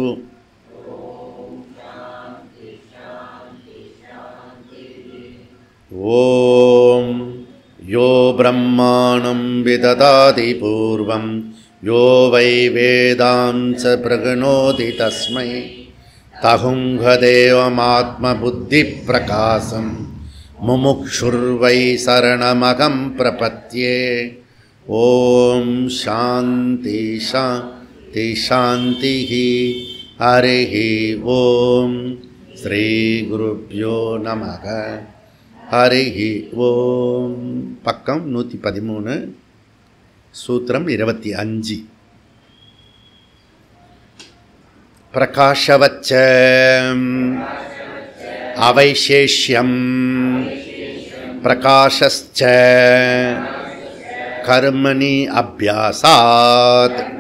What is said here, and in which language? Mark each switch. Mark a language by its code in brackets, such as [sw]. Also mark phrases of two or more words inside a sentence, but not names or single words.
[sa] ओम यो ब्रह्माणं विदधाति पूर्वं यो वै वेदांस प्रगणोति तस्मै तहुंहदेवमात्मबुद्धिप्रकाशं मुमुक्षुर्वै शरणमहं प्रपद्ये. ओम शांति शांति शांति हरिः ओम श्री गुरुभ्यो नमः. हरिः ओम्. [ta] பக்கம் 113, சூத்திரம் 25. [sa] प्रकाशवच्च अवैशेष्यम् प्रकाशश्च कर्मणि अभ्यासात्